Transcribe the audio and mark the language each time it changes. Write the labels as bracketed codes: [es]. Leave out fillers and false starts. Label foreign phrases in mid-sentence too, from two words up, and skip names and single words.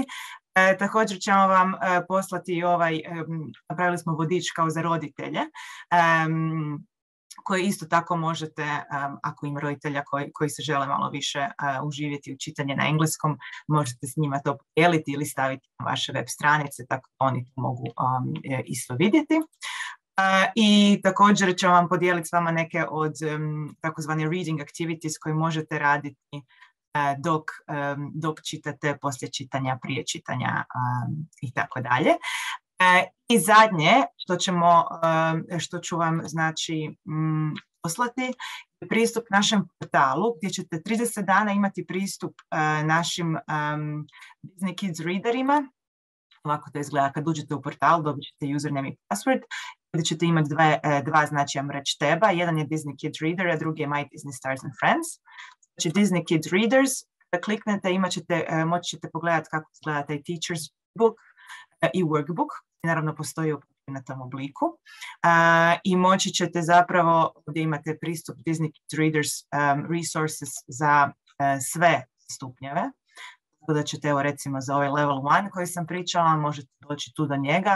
[hr] Također ćemo vam poslati napravili smo vodič kao za roditelje, koje isto tako možete, ako ima roditelja koji se žele malo više uživjeti u čitanje na engleskom, možete s njima to podijeliti ili staviti na vaše web stranice, tako da oni to mogu isto vidjeti. I također ćemo vam podijeliti s vama neke od takozvane [en] reading activities [hr] koje možete raditi dok čitate, poslije čitanja, prije čitanja i tako dalje. I zadnje što ću vam znači poslati, pristup našem portalu gdje ćete 30 dana imati pristup našim Disney Kids readerima. Ovako to izgleda kad uđete u portal, dobit ćete username i password, gdje ćete imati dva znači reći teba. Jedan je Disney Kids Reader, a drugi je My Disney Stars and Friends. Znači Disney Kids Readers, da kliknete, moći ćete pogledati kako izgleda taj [en] teacher's book [hr] i workbook. Naravno postoji na tom obliku. I moći ćete zapravo, gdje imate pristup Disney Kids Readers resources za sve stupnjeve. Tako da ćete, evo recimo za ovaj level 1 koji sam pričala, možete doći tu do njega.